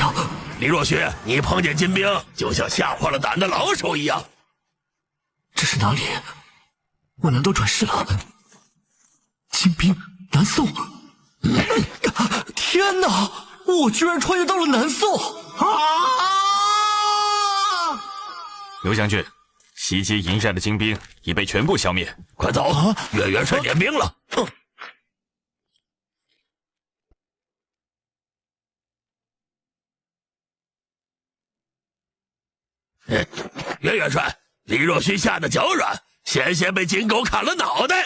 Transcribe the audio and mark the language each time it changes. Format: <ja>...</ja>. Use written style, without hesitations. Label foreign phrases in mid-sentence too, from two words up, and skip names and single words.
<zh>李若虚，你碰見金兵，就像嚇破了膽的老鼠一樣。這是哪裡？我難道轉世了？金兵，南宋！天哪！我居然穿越到了南宋！劉將軍，襲擊營寨的金兵已被全部消滅，快走！岳元帥點兵了。岳元帥，李若虚吓得腳軟，險些被金狗砍了腦袋。</zh>